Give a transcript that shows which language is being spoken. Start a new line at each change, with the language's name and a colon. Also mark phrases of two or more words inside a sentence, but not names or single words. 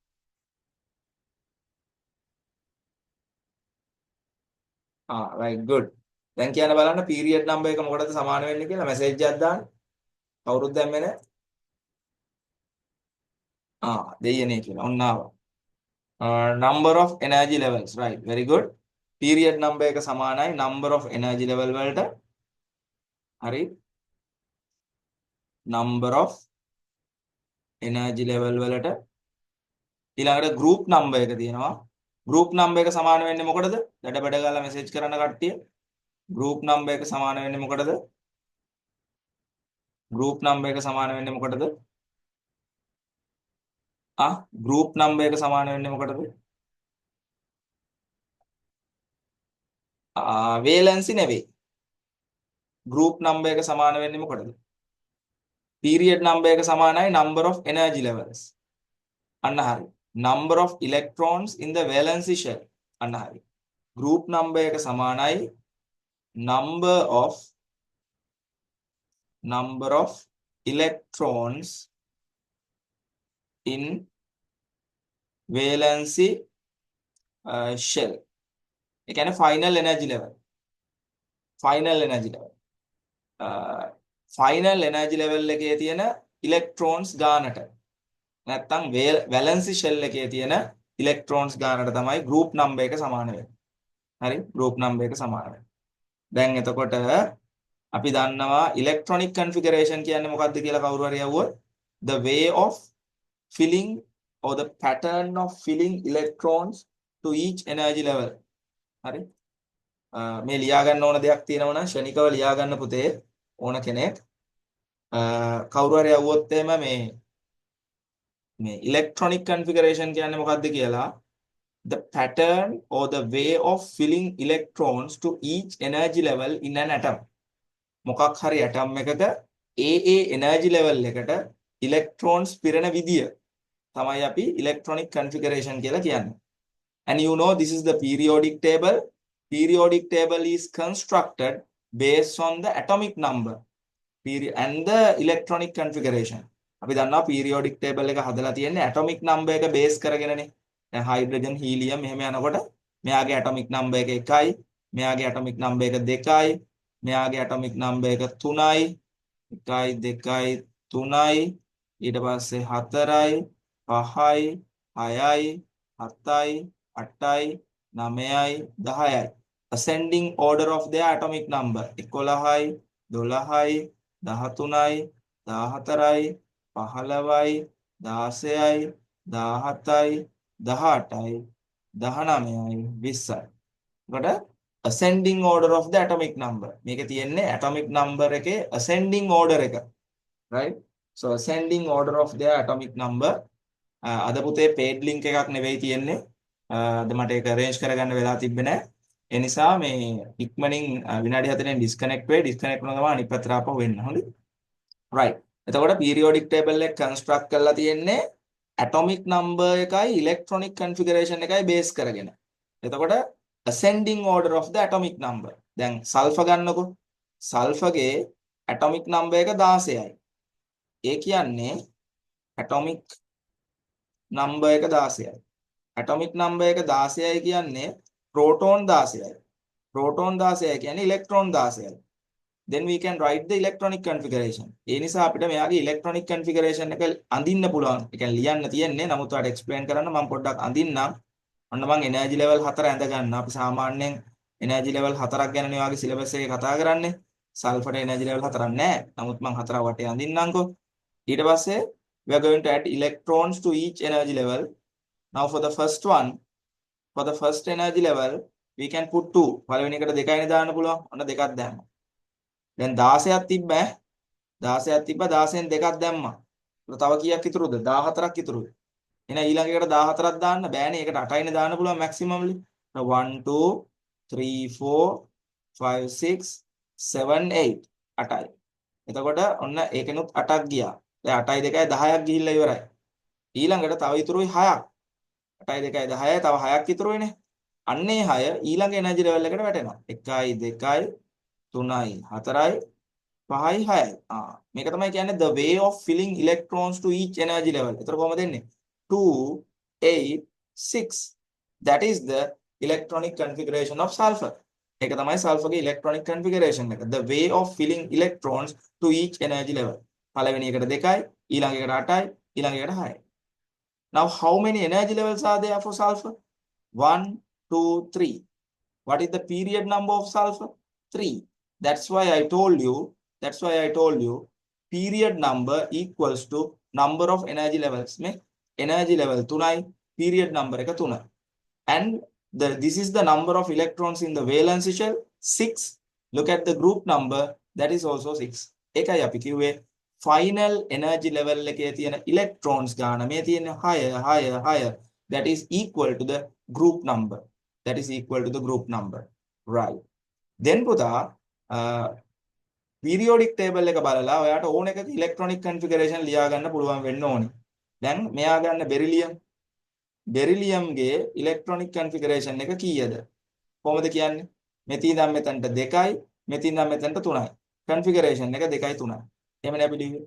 English: right good.
Sinhala: දැන් කියන්න බලන්න
English: period number
Sinhala: එක මොකටද සමාන වෙන්නේ කියලා message එකක් දාන්න. කවුරුත් දැම්මේ නැහැ. දෙයනේ කියලා. ඔන්න ආවා.
English: number of energy levels, right, very good. period number
Sinhala: එක සමානයි
English: number of energy level
Sinhala: වලට. හරි.
English: number of energy level
Sinhala: වලට ඊළඟට
English: group number
Sinhala: එක තියෙනවා.
English: group number
Sinhala: එක සමාන වෙන්නේ මොකටද? දඩබඩ ගාලා message කරන්න කට්ටිය.
English: group number
Sinhala: එක සමාන වෙන්නේ මොකටද?
English: group number
Sinhala: එක සමාන වෙන්නේ මොකටද?
English: group number
Sinhala: එක සමාන වෙන්නේ මොකටද? valency නෙවෙයි.
English: group number
Sinhala: එක සමාන වෙන්නේ මොකටද?
English: period number
Sinhala: එක සමානයි
English: number of energy levels.
Sinhala: අන්න හරි.
English: number of electrons in the valency shell.
Sinhala: අන්න හරි.
English: group number
Sinhala: එක සමානයි
English: number of electrons in valency shell.
Sinhala: ඒ කියන්නේ
English: final energy level. final energy level. final energy level
Sinhala: එකේ තියෙන electrons ගානට නැත්තම්
English: valency shell
Sinhala: එකේ තියෙන electrons ගානට තමයි
English: group number
Sinhala: එක සමාන වෙන්නේ. හරි?
English: group number
Sinhala: එක සමාන වෙන්නේ. දැන් එතකොට අපි දන්නවා
English: electronic configuration
Sinhala: කියන්නේ මොකක්ද කියලා කවුරු හරි අහුවොත්
English: the way of filling or the pattern of filling electrons to each energy level.
Sinhala: හරි? මේ ලියා ගන්න ඕන දෙයක් තියෙනවා නම් ශනිකව ලියා ගන්න පුතේ ඕන කෙනෙක්. කවුරු හරි අහුවොත් එහෙම මේ
English: electronic configuration
Sinhala: කියන්නේ මොකක්ද කියලා
English: the pattern or the way of filling electrons to each energy level in an atom.
Sinhala: මොකක් හරි atom එකක ඒ
English: energy level
Sinhala: එකට electrons පිරෙන විදිය තමයි අපි
English: electronic configuration
Sinhala: කියලා කියන්නේ.
English: And you know this is the periodic table. Periodic table is constructed based on the atomic number and the electronic configuration.
Sinhala: අපි දන්නවා
English: periodic table
Sinhala: එක හදලා තියෙන්නේ
English: atomic number
Sinhala: එක base කරගෙනනේ. දැන් hydrogen helium එහෙම යනකොට මෙයාගේ
English: atomic number
Sinhala: එක 1යි, මෙයාගේ
English: atomic number
Sinhala: එක 2යි, මෙයාගේ
English: atomic number
Sinhala: එක 3යි, 1යි 2යි 3යි, ඊට පස්සේ 4යි, 5යි, 6යි, 7යි, 8යි, 9යි, 10යි.
English: Ascending order of their atomic number 11යි, 12යි, 13යි, 14යි, 15යි, 16යි, 17යි, 18යි, 19යි, 20යි. එතකොට ascending order of the atomic number.
Sinhala: මේකේ තියෙන්නේ
English: atomic number
Sinhala: එකේ
English: ascending order
Sinhala: එක.
English: Right? So ascending order of their atomic number.
Sinhala: අද පුතේ
English: paid link
Sinhala: එකක් නෙවෙයි තියෙන්නේ. අද මට ඒක arrange කරගන්න වෙලා තිබ්බේ නැහැ. ඒ නිසා මේ ඉක්මනින් විනාඩි 4ෙන් disconnect වෙයි. disconnect වුණා ගමන් අනිත් පැත්තට ආපහු වෙන්න. හොඳයි. right. එතකොට
English: periodic table
Sinhala: එක construct කරලා තියෙන්නේ
English: atomic number
Sinhala: එකයි
English: electronic configuration
Sinhala: එකයි base කරගෙන.
English: එතකොට ascending order of the atomic number.
Sinhala: දැන් sulfur ගන්නකො. sulfur ගේ
English: atomic number
Sinhala: එක 16යි. ඒ කියන්නේ
English: atomic number
Sinhala: එක 16යි.
English: atomic number
Sinhala: එක 16යි කියන්නේ proton 16යි. proton 16යි කියන්නේ electron 16යි.
English: then we can write the electronic configuration.
Sinhala: ඒ නිසා අපිට මෙයාගේ
English: electronic configuration
Sinhala: එක අඳින්න පුළුවන්. ඒ කියන්නේ ලියන්න තියෙන්නේ. නමුත් ඔයාලට explain කරන්න මම පොඩ්ඩක් අඳින්නම්. ඔන්න මම
English: energy level
Sinhala: 4 ඇඳ ගන්න. අපි සාමාන්‍යයෙන්
English: energy level
Sinhala: 4ක් ගැනනේ ඔයාගේ syllabus එකේ කතා කරන්නේ. sulfur
English: energy level
Sinhala: 4ක් නැහැ. නමුත් මම 4 වටේ අඳින්නම්කෝ. ඊට පස්සේ
English: we are going to add electrons to each energy level. Now for the first one, for the first energy level, we can put 2.
Sinhala: පළවෙනි එකට 2යිනේ දාන්න පුළුවන්. ඔන්න 2ක් දැම්මා. දැන් 16ක් තිබ්බ 16ක් තිබ්බ 16න් 2ක් දැම්මා. තව කීයක් ඉතුරුද? 14ක් ඉතුරුයි. එහෙනම් ඊළඟ එකට 14ක් දාන්න බෑනේ. ඒකට 8යිනේ දාන්න පුළුවන් maximumly. 1 2 3 4 5 6 7 8 8යි. එතකොට ඔන්න ඒකෙනුත් 8ක් ගියා. දැන් 8යි 2යි 10ක් ගිහිල්ලා ඉවරයි. ඊළඟට තව ඉතුරුයි 6ක්. 8යි 2යි 10යි තව 6ක් ඉතුරුයිනේ. අන්නේ 6 ඊළඟ
English: energy level
Sinhala: එකට වැටෙනවා. 1යි 2යි 3යි 4යි 5යි 6යි. මේක තමයි කියන්නේ
English: the way of filling electrons to each energy level.
Sinhala: ඒතර කොහොමද දෙන්නේ? 2 8 6.
English: That is the electronic configuration of sulfur.
Sinhala: ඒක තමයි sulfur ගේ
English: electronic configuration
Sinhala: එක.
English: The way of filling electrons to each energy level.
Sinhala: පළවෙනි එකට 2යි, ඊළඟ එකට 8යි, ඊළඟ එකට 6යි.
English: Now how many energy levels are there for sulfur? 1 2 3. What is the period number of sulfur? 3. That's why I told you period number equals to number of energy levels.
Sinhala: මේ
English: energy level
Sinhala: 3යි,
English: period number
Sinhala: එක 3යි.
English: And this is the number of electrons in the valency shell 6. Look at the group number, that is also 6.
Sinhala: ඒකයි අපි කිව්වේ
English: final energy level
Sinhala: එකේ තියෙන electrons ගාන මේ තියෙන 6
English: that is equal to the group number. That is equal to the group number. Right. Then
Sinhala: පුතා
English: periodic table
Sinhala: එක බලලා ඔයාට ඕන එකක
English: electronic configuration
Sinhala: ලියා ගන්න පුළුවන් වෙන්න ඕනේ. දැන් මෙයා ගන්න beryllium. බෙරිලියම්ගේ
English: electronic configuration
Sinhala: එක කීයද? කොහොමද කියන්නේ? මෙතන ඉඳන් මෙතනට 2යි, මෙතන ඉඳන් මෙතනට 3යි. කන්ෆිගරේෂන් එක 2යි 3යි. එහෙමනේ අපි ලිව්වේ.